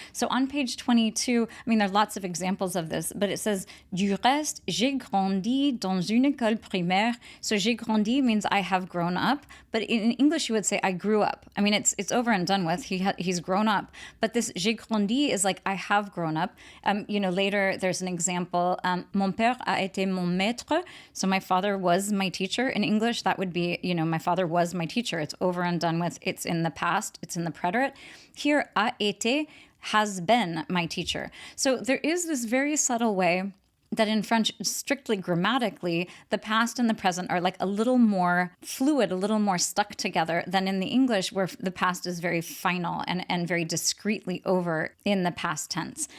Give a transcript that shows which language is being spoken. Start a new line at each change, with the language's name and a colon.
English: So on page 22, there are lots of examples of this, but it says,
French: Du reste, j'ai grandi dans une école primaire.
English: So j'ai grandi means I have grown up, but in English you would say I grew up. It's over and done with. He's grown up. But this j'ai grandi is like I have grown up. Later there's an example,
French: Mon père a été mon maître.
English: So my father was my teacher. In English, that would be, my father was my teacher. It's over and done with. It's in the past. It's in the preterite. Here, a été has been my teacher. So there is this very subtle way that in French, strictly grammatically, the past and the present are like a little more fluid, a little more stuck together than in the English, where the past is very final and very discreetly over in the past tense.